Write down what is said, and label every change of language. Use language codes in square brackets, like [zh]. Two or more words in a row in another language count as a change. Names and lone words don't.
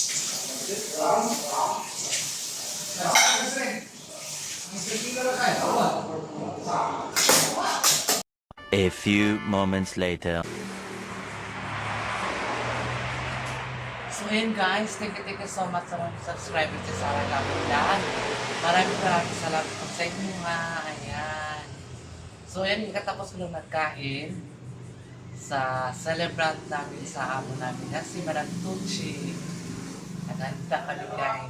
[en] A few moments later. [tl] So ayun guys, [en] thank you so much [tl] sa mga subscribers sa Sarah Gagulan. Maraming salamat po sa inyo nga. Ayan. So ayun, katapos ko lang nagkain sa celebrant namin sa amo namin na si Madam Tucci. Naghanda kami guys.